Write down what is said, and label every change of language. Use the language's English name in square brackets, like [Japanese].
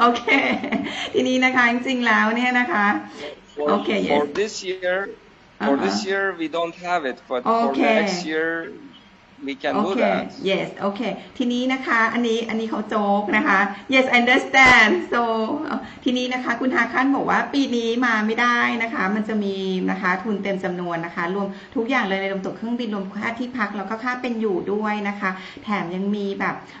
[Thai] okay ทีนี้นะคะจริงๆแล้วเนี่ยนะคะ okay yes [English] for this year we don't have it but for next year we can do that [Thai] yes okay ทีนี้นะคะอันนี้เขาโจ๊กนะคะ [English] yes understand so [Thai] ทีนี้นะคะคุณฮาคันบอกว่าปีนี้มาไม่ได้นะคะมันจะมีนะคะทุนเต็มจำนวนนะคะรวมทุกอย่างเลยในรวมตั๋วเครื่องบินรวมค่าที่พักแล้วก็ค่าเป็นอยู่ด้วยนะคะแถมยังมีแบบ